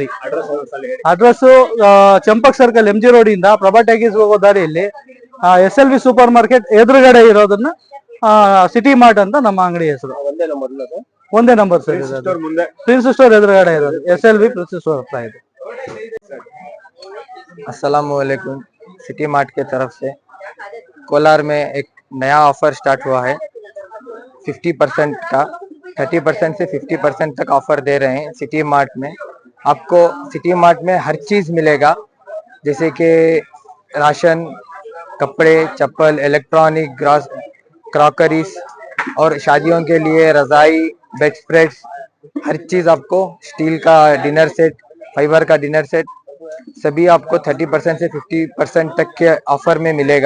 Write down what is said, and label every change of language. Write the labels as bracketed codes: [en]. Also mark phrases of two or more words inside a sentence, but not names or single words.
[kn] ಅಡ್ರೆಸ್ ಚಂಪಕ್ ಸರ್ಕಲ್ MG ರೋಡ್ ಇಂದ ಪ್ರಭಾ ಟ್ಯಾಗೀಸ್ ಹೋಗೋ ದಾರಿಯಲ್ಲಿ SLV ಸೂಪರ್ ಮಾರ್ಕೆಟ್ ಎದುರುಗಡೆ ಇರೋದನ್ನ ಸಿಟಿ ಮಾರ್ಟ್ ಅಂತ ನಮ್ಮ ಅಂಗಡಿ ಹೆಸರು. ಒಂದೇ ನಂಬರ್ ಸರ್, ಪ್ರಿನ್ಸ್ ಸ್ಟೋರ್ ಎದುರುಗಡೆ ಇರೋದು SLV ಪ್ರಿನ್ಸ್ ಸ್ಟೋರ್ ಹತ್ರ ಇದೆ. [ar] السلام عليكم. [hi] सिटी मार्ट के तरफ से कोलार में एक नया ऑफर स्टार्ट हुआ है 50% का। 30% से 50% तक ऑफर दे रहे हैं सिटी मार्ट में। आपको सिटी मार्ट में हर चीज मिलेगा, जैसे कि राशन, कपड़े, चप्पल, [en] electronic, gross crockeries [hi] और शादियों के लिए रजाई, [en] bed spreads, [hi] हर चीज आपको, स्टील का [en] dinner set, [hi] फाइबर का [en] dinner set, [hi] सभी आपको 30% से 50% तक के ऑफर में मिलेगा।